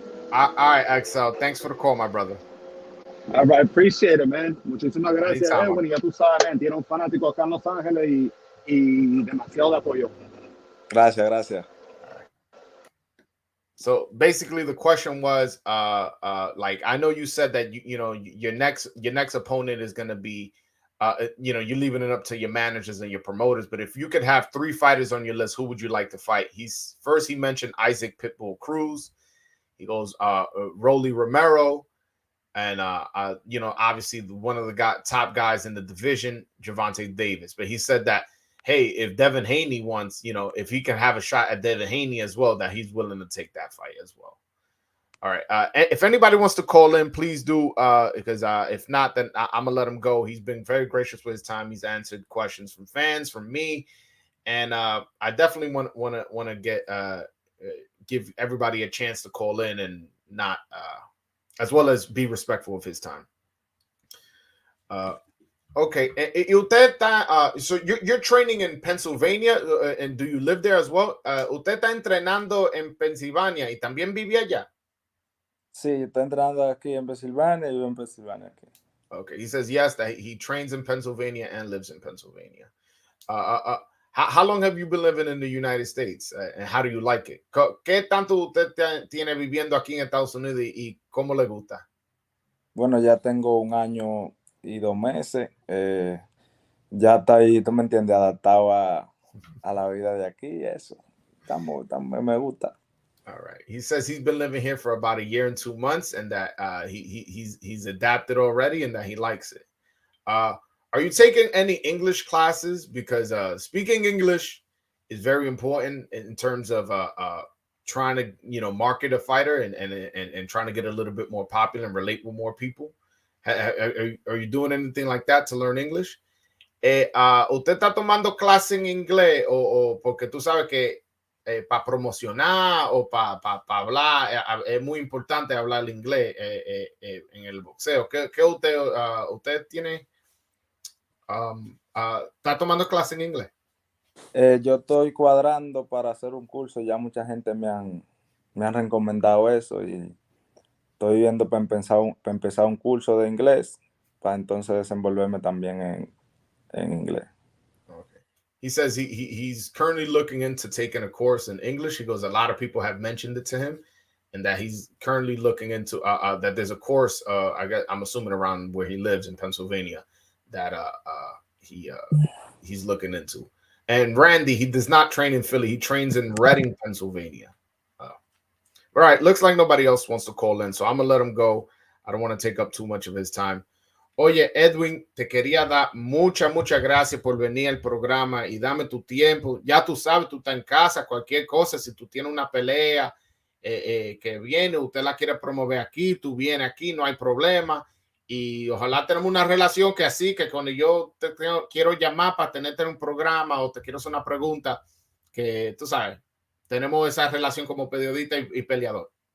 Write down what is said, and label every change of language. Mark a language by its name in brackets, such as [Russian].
[English] All right, XL. Thanks for the call, my brother. All right, appreciate it, man. [Spanish] Muchísimas gracias, [English] Anytime. [Spanish] Edwin. Y ya tú sabes, man, tiene un fanático acá en Los Ángeles y demasiado de apoyo. Gracias, gracias. [English] So basically the question was like, I know you said that your next opponent is going to be you're leaving it up to your managers and your promoters, but if you could have 3 fighters on your list, who would you like to fight? He mentioned Isaac Pitbull Cruz. He goes Rolly Romero, and obviously one of the top guys in the division, Gervonta Davis. But he said that, hey, if Devin Haney wants, if he can have a shot at Devin Haney as well, that he's willing to take that fight as well. All right. If anybody wants to call in, please do, because if not, then I'm gonna let him go. He's been very gracious with his time. He's answered questions from fans, from me, and I definitely want to get give everybody a chance to call in and not as well as be respectful of his time. Okay, [Spanish] y usted está, [English] so you're training in Pennsylvania, and do you live there as well? [Spanish] Usted está entrenando en Pensilvania y también vive allá. Sí, está entrenando aquí en Pensilvania y vivo en Pensilvania aquí. [English] Okay, he says yes, that he trains in Pennsylvania and lives in Pennsylvania. How long have you been living in the United States, and how do you like it? [Spanish] ¿Qué tanto usted tiene viviendo aquí en Estados Unidos y cómo le gusta? Bueno, ya tengo 1 año y 2 meses. Ya está ahí, tú me entiendes, adaptado a la vida de aquí y eso. Me gusta. [English] All right. He says he's been living here for about 1 year and 2 months, and that he's adapted already, and that he likes it. Are you taking any English classes? Because speaking English is very important in terms of trying to market a fighter and trying to get a little bit more popular and relate with more people. Are you doing anything like that to learn English? [Spanish] ¿Usted está tomando clases en inglés o porque tú sabes que para promocionar o para hablar es muy importante hablar inglés en el boxeo? ¿Qué usted tiene? ¿Está tomando clases en inglés? Yo estoy cuadrando para hacer un curso. Ya mucha gente me han recomendado eso y estoy viendo para empezar un curso de inglés para entonces desenvolverme también en inglés. [English] Okay. He says he's currently looking into taking a course in English. He goes, a lot of people have mentioned it to him, and that he's currently looking into that there's a course. I'm assuming around where he lives in Pennsylvania that he's looking into. And Randy, he does not train in Philly. He trains in Reading, Pennsylvania. All right, looks like nobody else wants to call in, so I'm gonna let him go. I don't want to take up too much of his time. [Spanish] Oye, Edwin, te quería dar muchas gracias por venir al programa y dame tu tiempo. Ya tú sabes, tú estás en casa, cualquier cosa, si tú tienes una pelea que viene, usted la quiere promover aquí, tú vienes aquí, no hay problema. Y ojalá tenemos una relación que así, que cuando yo quiero llamar para tenerte en un programa o te quiero hacer una pregunta, que tú sabes, tenemos esa relación como periodista y peleador.